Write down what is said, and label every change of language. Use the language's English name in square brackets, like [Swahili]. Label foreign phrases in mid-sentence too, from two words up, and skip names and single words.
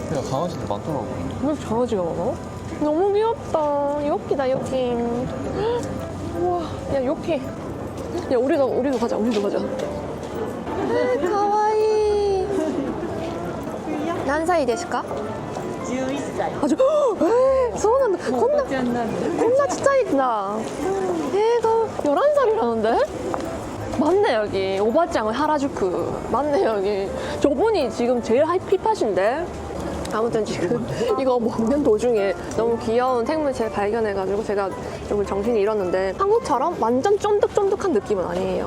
[Korean] 그냥 강아지도 많더라고요. 왜 이렇게 강아지가 많아? 너무 귀엽다. 요키다, 요키. 우와, 야, 요키. 야, 우리도 가자, 우리도 가자. [Japanese] ああ、可愛い。何歳ですか? 11 歳 아주,そうなんだ. おばちゃんなんで [Korean] 겁나 진짜있구나. 얘가 11살이라는데? 맞네, 여기. 오바짱은 하라주쿠. 맞네, 여기. 저분이 지금 제일 힙하신데? 아무튼 지금 이거 먹는 도중에 너무 귀여운 생물체 발견해가지고 제가 좀 정신이 잃었는데 한국처럼 완전 쫀득쫀득한 느낌은 아니에요.